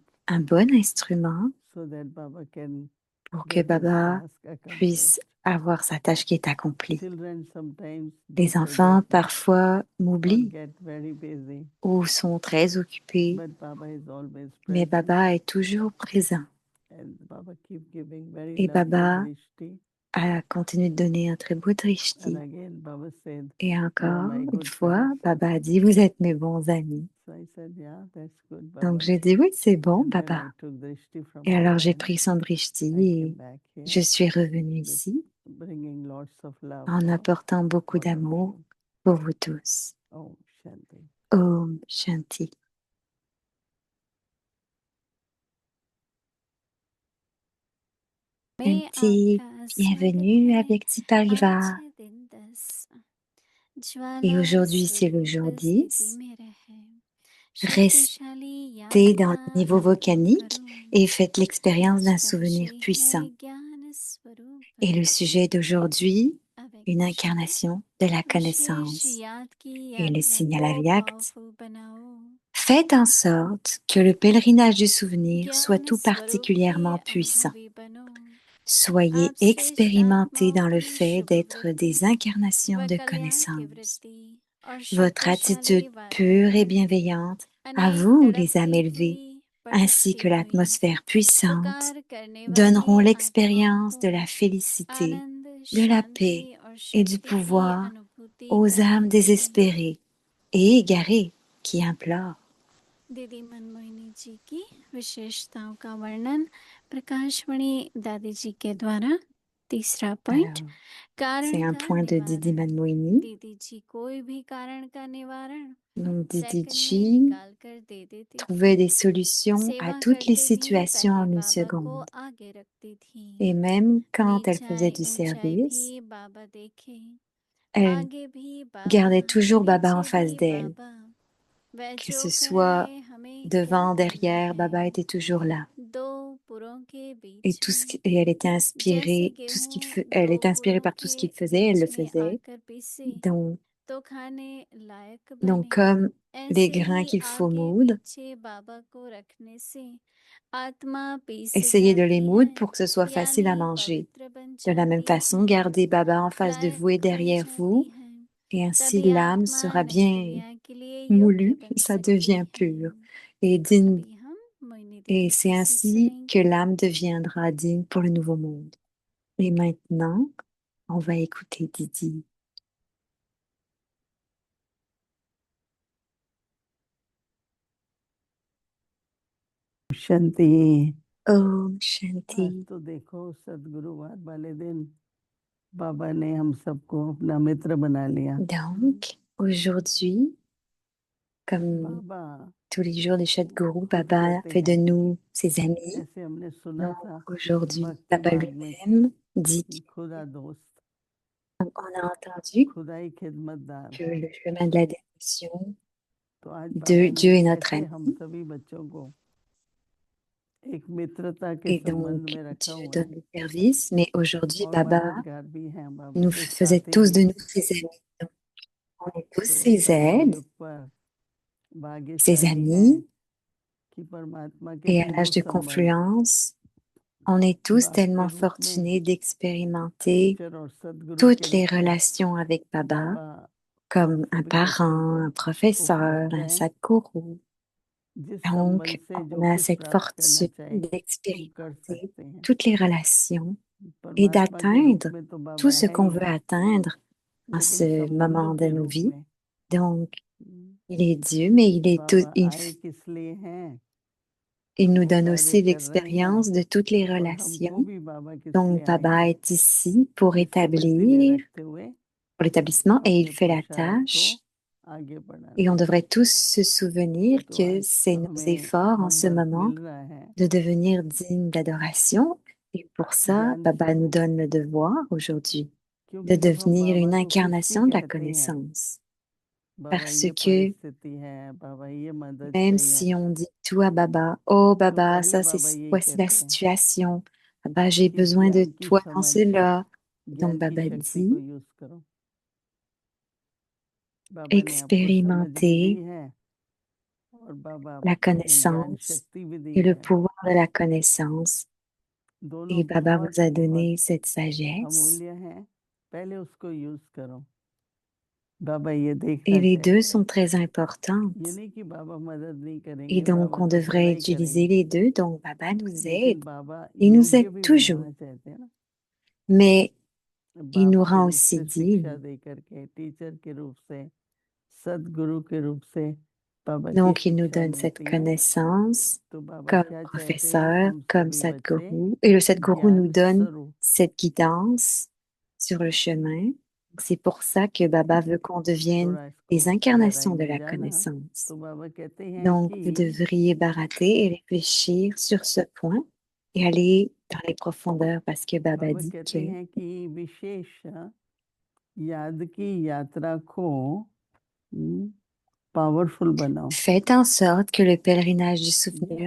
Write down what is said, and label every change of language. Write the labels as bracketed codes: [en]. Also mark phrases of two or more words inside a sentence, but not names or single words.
[fr] un bon instrument [en] so that Baba can [fr] pour que [en] get his Baba task accomplished. [fr] puisse avoir sa tâche qui est accomplie. [en] Children sometimes do [fr] Les enfants [en] forget [fr] parfois [en] or [fr] m'oublient [en] get very busy, [fr] ou sont très occupés, [en] but Baba is always [fr] mais [en] present, [fr] Baba est toujours présent. [en] and Baba keep giving very [fr] Et [en] lovely Baba drishti. [fr] a continué de donner un très beau [en] And [fr] drishti. [en] again, Baba said, [fr] Et [en] "You are [fr] encore [en] my [fr] une [en] good [fr] fois, [en] friends." [fr] Baba a dit, vous êtes mes bons amis. [en] So I said, "Yeah, that's good, [fr] Donc [en] Baba." [fr] j'ai dit, oui, c'est bon, [en] And then [fr] Baba. [en] I took drishti from [fr] Et alors j'ai [en] Baba, [fr] pris son drishti [en] and I came [fr] et [en] back [fr] je [en] here [fr] suis revenue [en] with [fr] ici [en] bringing lots of love [fr] en [en] for [fr] apportant beaucoup [en] all of [fr] d'amour [en] you. [fr] pour vous tous. [hi] ओम शांति. ओम शांति. मैं Shanti, आपका [fr] bienvenue [hi] स्वागत है [fr] avec Tipariva. [hi] आज है दिन 10 [fr] Et [hi] ज्वाला [fr] aujourd'hui, c'est le [hi] स्वरूप [fr] jour [hi] स्थिति [fr] 10. [hi] में रहे [fr] Restez [hi] शक्तिशाली [fr] dans le [hi] यात्रा [fr] niveau volcanique [hi] करो [fr] et faites l'expérience d'un [hi] आज का [fr] souvenir [hi] विषय [fr] puissant. [hi] है ज्ञान स्वरूप [fr] Et le sujet d'aujourd'hui, une avec Shri incarnation de la [hi] विशेष [fr] connaissance. [hi] याद की [fr] Et le [hi] यात्रा [fr] signal [hi] को [fr] aviact, [hi] पावरफुल बनाओ [fr] faites en sorte que le pèlerinage du souvenir soit [hi] ज्ञान [fr] tout [hi] स्वरूप के [fr] particulièrement puissant. [hi] अनुभवी बनो [fr] Soyez [hi] आप श्रेष्ठ [fr] expérimentés [hi] आत्माओं [fr] dans le [hi] की [fr] fait [hi] शुभ [fr] d'être [hi] वृत्ति [fr] des incarnations [hi] व [fr] de [hi] कल्याण की [fr] connaissance. [hi] वृत्ति और [fr] Votre [hi] शक्तिशाली [fr] attitude pure et [hi] वातावरण [fr] bienveillante à [hi] अनेक [fr] vous, les âmes [hi] तड़पती [fr] élevées, [hi] हुई [fr] ainsi [hi] भटकती [fr] que [hi] हुई [fr] l'atmosphère puissante, [hi] पुकार करने [fr] donneront [hi] वाली आत्माओं [fr] l'expérience [hi] को [fr] de la félicité, [hi] आनंद [fr] de la [hi] शांति [fr] paix [hi] और [fr] et du [hi] शक्ति की [fr] pouvoir [hi] अनुभूति [fr] aux âmes [hi] कराएंगे [fr] désespérées et égarées qui implorent. [hi] दीदी मनमोहिनी जी की विशेषताओं का वर्णन प्रकाशमणि दादी जी के द्वारा तीसरा पॉइंट [fr] Alors, [hi] कारण [fr] c'est un [hi] का [fr] point de Didi [hi] निवारण [fr] Manmoini. [hi] दीदी जी कोई भी कारण का निवारण [fr] Donc, Didi [hi] सेकंड में [fr] Chi [hi] निकाल कर दे देती [fr] trouvait [hi] थी [fr] des solutions à [hi] सेवा [fr] toutes les [hi] करते भी [fr] situations en [hi] पहले [fr] une [hi] बाबा को [fr] seconde. [hi] आगे रखती थी [fr] Et même quand elle faisait [hi] नीचाई [fr] du [hi] ऊंचाई [fr] service, [hi] भी बाबा देखे [fr] elle [hi] आगे भी बाबा [fr] gardait toujours Baba en [hi] पीछे [fr] face [hi] भी [fr] d'elle. [hi] बाबा वह [fr] Que [hi] जो [fr] ce soit [hi] कराए हमें क्या [fr] devant, [hi] करना [fr] derrière, Baba [hi] है [fr] était toujours là. [hi] दो पुरों के [fr] Et [hi] बीच [fr] tout ce [hi] में [fr] et elle était [hi] जैसे [fr] inspirée, tout ce [hi] गेहूं [fr] elle [hi] दो [fr] était inspirée [hi] पुरों [fr] par tout ce [hi] के [fr] qu'il faisait, elle le [hi] बीच में [fr] faisait. [hi] आकर पिसे तो खाने लायक [fr] Donc, [hi] बने [fr] comme les [hi] ऐसे [fr] grains [hi] ही [fr] qu'il faut [hi] आगे [fr] moudre, [hi] पीछे बाबा को रखने से आत्मा पीस [fr] essayez de les [hi] जाती [fr] moudre [hi] है [fr] pour que ce soit facile à [hi] यानी [fr] manger. [hi] पवित्र बन [fr] De la même [hi] जाती [fr] façon, [hi] है [fr] gardez Baba en face de [hi] लायक [fr] vous et [hi] हो [fr] derrière [hi] जाती [fr] vous, [hi] है [fr] et ainsi [hi] तभी [fr] l'âme [hi] आत्मा [fr] sera [hi] नई [fr] bien [hi] दुनिया के लिए योग्य [fr] moulue, [hi] बन [fr] ça [hi] सकती [fr] devient [hi] है [fr] pur et digne. [hi] अभी हम मोइनी [fr] Et [hi] दीदी [fr] c'est [hi] जी से [fr] ainsi que [hi] सुनेंगे [fr] l'âme deviendra digne pour le nouveau monde. Et maintenant, on va écouter Didi. [hi] Shanti. Om आज Shanti. तो देखो सदगुरुवार वाले दिन बाबा ने हम सबको अपना मित्र बना लिया। [fr] Donc, aujourd'hui, comme [hi] बाबा [fr] tous les jours de Sadhguru, [hi] खुद [fr] Baba [hi] कहते [fr] fait de [hi] हैं, [fr] nous ses amis. [hi] ऐसे हमने सुना [fr] Donc, [hi] था [fr] aujourd'hui, [hi] भक्ति [fr] Baba [hi] मार्ग में [fr] lui-même dit [hi] कि खुदा दोस्त, [fr] qu'on a entendu [hi] खुदाई खिदमतदार। [fr] que le chemin de la dévotion [hi] तो आज [fr] de [hi] बाबा [fr] Dieu [hi] ने [fr] est notre [hi] कैसे हम [fr] ami. [hi] सभी बच्चों को एक मित्रता के [fr] Et [hi] संबंध [fr] donc, [hi] में रखा [fr] Dieu [hi] हुआ [fr] donne [hi] है [fr] le service, mais aujourd'hui, [hi] और [fr] Baba [hi] मददगार भी हैं बाबा [fr] nous [hi] के [fr] faisait [hi] साथी [fr] tous [hi] भी [fr] de [hi] हैं। [fr] nous ses amis. Donc, on est tous [hi] तो [fr] ses aides, [hi] सदयुग पर [fr] ses [hi] भाग्यशाली हैं [fr] amis, [hi] कि परमात्मा के [fr] et à [hi] पूर्ण [fr] l'âge de [hi] संबंध [fr] confluence, on est tous [hi] बाप के [fr] tellement [hi] रूप में [fr] fortunés d'expérimenter [hi] टीचर और सदगुरु के [fr] toutes les [hi] रूप में [fr] relations avec Baba, [hi] बाबा [fr] comme un [hi] सभी बच्चों [fr] parent, [hi] को [fr] un professeur, [hi] उपलब्ध [fr] un [hi] हैं। [fr] sadguru. [hi] जिस [fr] Donc, [hi] संबंध से जो [fr] on a [hi] कुछ [fr] cette [hi] प्राप्त करना [fr] fortune [hi] चाहे हम कर [fr] d'expérimenter [hi] सकते हैं। [fr] toutes les relations et [hi] परमात्मा के रूप [fr] d'atteindre [hi] में तो बाबा [fr] tout ce [hi] है [fr] qu'on [hi] ही [fr] veut [hi] है, [fr] atteindre en [hi] लेकिन [fr] ce moment [hi] संबंधों [fr] de [hi] के [fr] nos [hi] रूप [fr] vies. [hi] में [fr] Donc, il est Dieu, mais il est [hi] बाबा आए किस लिए हैं, [fr] il nous [hi] वो [fr] donne [hi] कार्य [fr] aussi [hi] कर रहे हैं [fr] l'expérience de toutes les [hi] और हमको [fr] relations. [hi] भी बाबा किस [fr] Donc, [hi] लिए आए [fr] Baba [hi] हैं, [fr] est ici pour [hi] इसी वृत्ति में [fr] établir, [hi] रखते हुए [fr] pour l'établissement, et il [hi] अपने [fr] fait la [hi] पुरुषार्थ को [fr] tâche. [hi] आगे बढ़ाना [fr] Et on [hi] है। [fr] devrait tous se souvenir [hi] तो [fr] que [hi] आज [fr] c'est [hi] तो [fr] nos [hi] हमें [fr] efforts en ce [hi] होमवर्क [fr] moment [hi] मिल रहा है, [fr] de devenir dignes d'adoration. Et pour ça, [hi] ज्ञान [fr] Baba nous [hi] स्वरूप, [fr] donne le devoir aujourd'hui de [hi] क्योंकि जब हम [fr] devenir une [hi] बाबा को कुछ भी [fr] incarnation de la [hi] कहते हैं, [fr] connaissance. [hi] बाबा [fr] Parce [hi] ये [fr] que [hi] परिस्थिति है, बाबा ये मदद [fr] même [hi] चाहिए, [fr] si on dit tout à Baba, oh [hi] तो [fr] Baba, [hi] पहले [fr] ça [hi] बाबा [fr] c'est, [hi] यही [fr] voici la [hi] कहते हैं [fr] situation. Baba, j'ai [hi] कि [fr] besoin de [hi] ज्ञान की [fr] toi dans [hi] समझ, [fr] cela. Donc [hi] ज्ञान की [fr] Baba [hi] शक्ति को [fr] dit, [hi] यूज करो। बाबा ने आपको समझ भी दी [fr] expérimenter [hi] है और बाबा [fr] la [hi] आपको ज्ञान [fr] connaissance [hi] शक्ति भी दी [fr] et le [hi] है, [fr] pouvoir de la connaissance. [hi] दोनों [fr] Et Baba [hi] बहुत [fr] vous a [hi] बहुत [fr] donné cette sagesse. [hi] अमूल्य है, पहले उसको यूज करो। बाबा ये [fr] Et [hi] देखना [fr] les deux [hi] चाहिए, [fr] sont très importantes. [hi] ये नहीं कि बाबा मदद नहीं [fr] Et [hi] करेंगे, [fr] donc, [hi] बाबा [fr] on [hi] तो [fr] devrait [hi] सदा ही [fr] utiliser [hi] करेंगे, [fr] les deux. Donc, Baba nous [hi] लेकिन [fr] aide. [hi] बाबा [fr] Il nous [hi] योग्य [fr] aide [hi] भी [fr] toujours. [hi] बनाना चाहते हैं ना, [fr] Mais il [hi] बाप [fr] nous [hi] के [fr] rend [hi] रूप [fr] aussi [hi] से शिक्षा [fr] dignes. [hi] दे करके, टीचर के रूप से, सदगुरु के रूप से बाबा की [fr] Donc, il nous [hi] शिक्षा [fr] donne cette [hi] मिलती है। [fr] connaissance [hi] तो बाबा [fr] comme [hi] क्या चाहते हैं, [fr] professeur, [hi] हम [fr] comme [hi] सभी बच्चे [fr] Sadhguru. Et le Sadhguru nous [hi] ज्ञान [fr] donne [hi] स्वरूप, [fr] cette guidance sur le chemin. C'est pour ça que Baba veut qu'on devienne [hi] थोड़ा इसको [fr] les incarnations [hi] गहराई [fr] de [hi] में [fr] la [hi] जाना, [fr] connaissance. [hi] तो बाबा कहते हैं [fr] Donc, vous [hi] कि [fr] devriez barater et réfléchir sur ce point et aller dans les profondeurs parce que Baba [hi] बाबा [fr] dit [hi] कहते [fr] que [hi] हैं कि विशेष याद की यात्रा को पावरफुल बनाओ। [fr] faites en sorte que le pèlerinage du souvenir